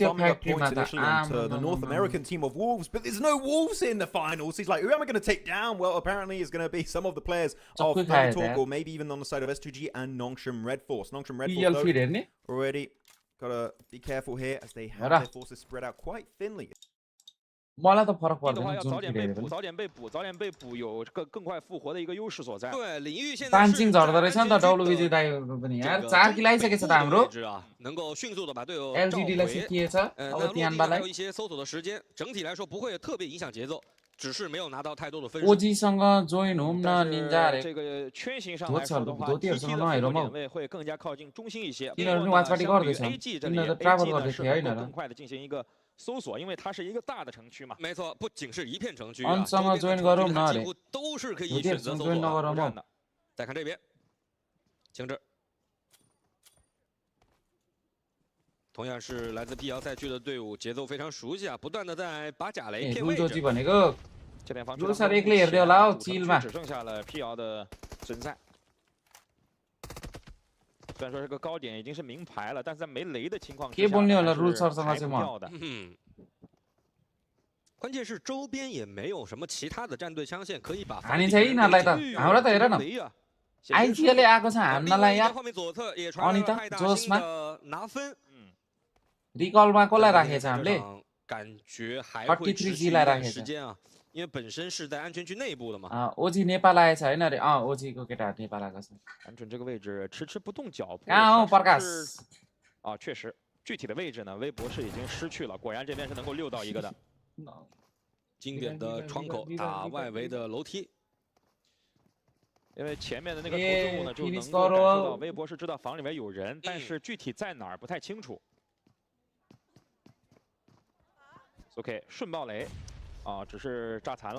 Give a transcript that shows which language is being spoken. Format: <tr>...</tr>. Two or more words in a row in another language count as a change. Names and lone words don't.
<en>The North American team of Wolves, but there's no Wolves in the finals. He's like, who am I going to take down? Well, apparently it's going to be some of the players of Talk, or maybe even on the side of S2G and Nongshim Red Force. Nongshim Red Force, though, already gotta be careful here as they have their forces spread out quite thinly.</en> <ne>मलाई त फरक पर्दैन जुन</ne> <zh>早点被捕有更快复活的一个优势所在。对，领域现在</zh> <ne>तानसिङ झर्दो रहेछ नि त WBG दाइहरुको पनि यार 4 किल आइसकेछ त हाम्रो</ne> <zh>能够迅速的把队友</zh> <ne>LGD लाई सिकिएछ अब तियानबालाई</ne> <zh>有一些搜索的时间，整体来说不会特别影响节奏，只是没有拿到太多的分数。</zh> <ne>OG सँग जोइन होम न निन्जा रे</ne> <zh>这个圈形上来说的话 ，TT 的复活点位会更加靠近中心一些。</zh> <ne>तिनीहरु पनि वाचपाटी गर्दैछ</ne> <zh>AG 这里</zh> <ne>तिनीहरु ट्राभल गर्दै</ne> <zh>是</zh> <ne>थियो हैन</ne> <zh>更快的进行一个搜索，因为它是一个大的城区嘛。没错，不仅是一片城区</zh> <ne>सँग जोइन गरौँ न रे</ne> <zh>几乎都是可以选择搜索的。再看这边，停止。同样是来自碧瑶赛区的队伍，节奏非常熟悉啊，不断的在把贾雷骗位置。这边防守</zh> <ne>सार एक्लै हेर्दै होला हौ चिलमा</ne> <zh>只剩下了碧瑶的存在。虽然说这个高点已经是明牌了，但是在没雷的情况之下，还是要的。关键是周边也没有什么其他的战队枪线可以把。</zh> <ne>हानि छ यिनीहरुलाई त हाम्रो त हेर न आइजिएले आएको छ हान्नलाई यार</ne> <zh>画面左侧也</zh> <ne>अनि त जोसमा</ne> <zh>拿分。</zh> <ne>रिकलमा कसलाई राखेछ हामीले</ne> <zh>感觉还会持续一段时间啊，因为本身是在安全区内部的嘛。</zh> <ne>OG नेपाल आएछ हैन रे OG को केटाहरु नेपाल आएको छ</ne> <zh>安准这个位置迟迟不动脚步。啊，Parkas 啊，确实，具体的位置呢，微博是已经失去了，果然这边是能够溜到一个的。经典的窗口打外围的楼梯。因为前面的那个投掷物呢，就能够感受到微博是知道房里面有人，但是具体在哪儿不太清楚。OK， 顺爆雷，啊，只是炸残了。</zh>